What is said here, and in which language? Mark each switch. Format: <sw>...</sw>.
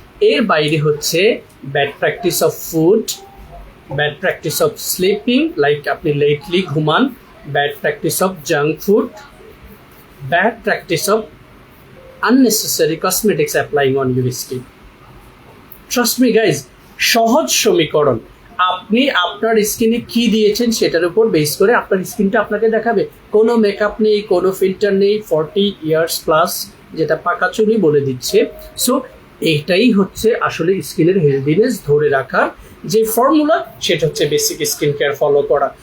<bn>এর বাইরে হচ্ছে</bn> <en>bad practice of food, bad practice of sleeping, like</en> <bn>আপনি লেটলি ঘুমান,</bn> <en>Bad practice of junk food, bad practice of unnecessary cosmetics applying on your skin. Trust me guys,</en> <bn>সহজ সমীকরণ। আপনি আপনার স্কিনে কি দিয়েছেন সেটার উপর বেস করে আপনার স্কিনটা আপনাকে দেখাবে। কোনো মেকআপ নেই, কোনো ফিল্টার নেই, 40 ইয়ার্স প্লাস, যেটা পাকা চুলই বলে দিচ্ছে। সো এটাই হচ্ছে আসলে স্কিনের হেলদিনেস ধরে রাখার যে ফর্মুলা, সেটা হচ্ছে বেসিক স্কিন কেয়ার ফলো করা।</bn>